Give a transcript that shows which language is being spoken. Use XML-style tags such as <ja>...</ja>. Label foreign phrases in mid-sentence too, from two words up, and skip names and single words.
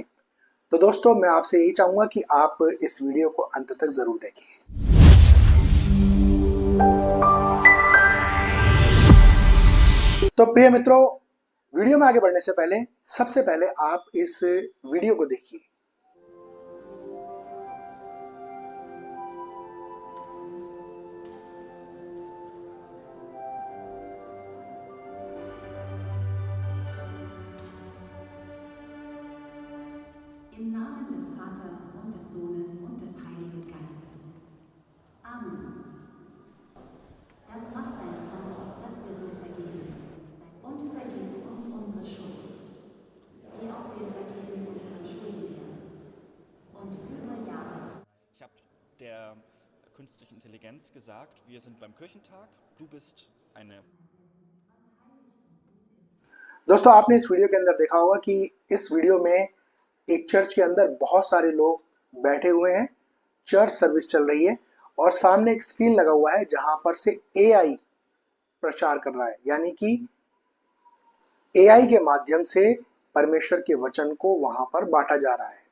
<hi>तो दोस्तों, मैं आपसे यही चाहूँगा कि आप इस वीडियो को अंत तक ज़रूर देखें। तो प्रिय मित्रों, वीडियो में आगे बढ़ने से पहले सबसे पहले आप इस वीडियो को देखिए।</hi> <de>Im Namen des Vaters und des Sohnes und des Heiligen Geistes. Amen. Das macht dein Zorn, dass wir so vergehen. Und vergib uns unsere Schuld, wie auch wir vergeben unseren Schuldigern. Und führe Jahre zu. Ich habe der künstlichen Intelligenz gesagt, wir sind beim Kirchentag, du bist eine।</de> <hi>दोस्तों, आपने इस वीडियो के अंदर देखा होगा कि इस वीडियो में एक चर्च के अंदर बहुत सारे लोग बैठे हुए हैं,</hi> <en>church service</en> <hi>चल रही है और सामने एक स्क्रीन लगा हुआ है जहां पर से एआई प्रचार कर रहा है, यानी कि एआई के माध्यम से परमेश्वर के वचन को वहां पर बांटा जा रहा है।</hi>